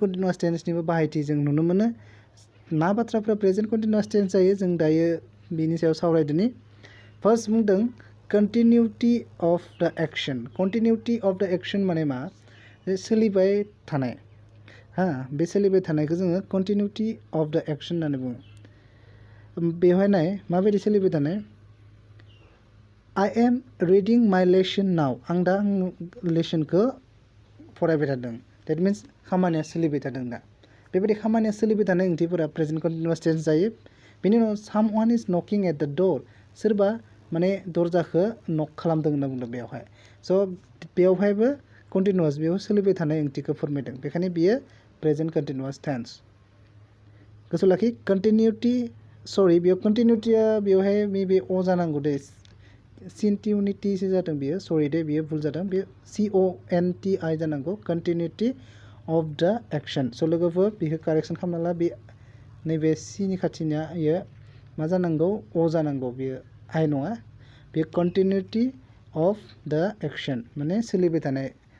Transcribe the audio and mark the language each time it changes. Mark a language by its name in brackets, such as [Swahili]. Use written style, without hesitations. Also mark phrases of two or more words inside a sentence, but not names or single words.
[Bodo] कन्टिन्युअस टेन्सनिबो बाहायथि जों नुनो मोनो मा बाथ्राफ्रा [English] present continuous tense [Bodo] जायो जों दायो बिनि सायाव सावरायदोनि फार्स्ट बुंदों [English] continuity of the action continuity of the action [Bodo] माने मा सोलिबाय थानाय बे सोलिबाय थानायखौ जोङो [English] continuity of the action [Bodo] होननानै बुङो बेवहाय नाय माबायदि सोलिबाय थानाय [English] I am reading my lesson now [Bodo] आं दा लेसनखौ फरायबाय थादों [English] that means [Bodo] खामानिया सोलिबाय थादों दा बेबायदि खामानिया सोलिबाय थानाय ओंथिफोरा [English] present continuous tense [Bodo] जायो बेनि उनाव [English] someone is knocking at the door [Bodo] सोरबा माने दरजाखौ नक खालामदों होनना बुंदों बेवहाय स' बेवहायबो कन्टिन्युअस बेयाव सोलिबाय थानाय ओंथिखौ फोरमायदों बेखायनो बियो [English] present continuous tense [Bodo] गोसोआव लाखि बेयाव कन्टिनिउटिया बेवहाय बे अ जानांगौ दे सिन्टिउनिटिसो जादों बियो सरि दे बियो भुल जादों बेयो CONTI जानांगौ [English] continuity of the action [Bodo] स' लोगोफोर बेखौ कारेक्सन खालामना ला बे नैबे सिनि खाथिनिया इयो मा जानांगौ अ जानांगौ बियो आइ नङा बेयो [English] continuity of the action [Bodo] माने सोलिबाय थानाय